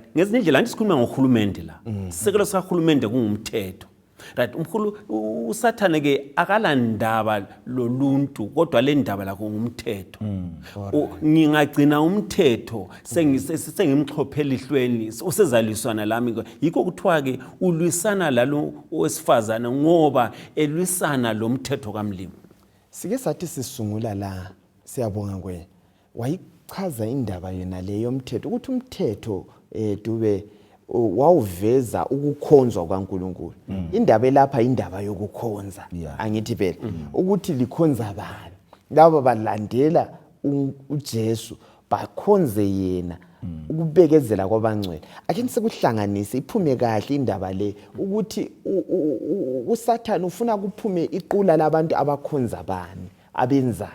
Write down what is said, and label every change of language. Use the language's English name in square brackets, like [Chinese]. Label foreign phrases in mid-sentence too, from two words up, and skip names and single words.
[North Ndebele] ngezinye indlela anti sikhuluma ngohulumende la sisekelo sakahulumende kungumthetho right uSathane ke akalandaba loluntu kodwa le ndaba la ngumthetho ngingagcina umthetho sengimxhophela ihlweni usezaliswana lami yikho kuthiwa ke ulwisana lalo owesifazana ngoba elwisana lo mthetho kaMlimo sike sathi sisungula la siyabonga wayichaza indaba yena leyo umthetho ukuthi umthetho Dube wawuveza ukukhonzwa kwaNkulunkulu. Indaba elapha indaba yokukhonza. Yeah. Angithi phela ukuthi likhonza bani. Laba balandela uJesu bakhonze yena ukubekezela kwabangcwele. Ake nisekuhlanganise iphume kahle indaba le ukuthi uSathane ufuna kuphume iqula labantu abakhonza bani abenzani.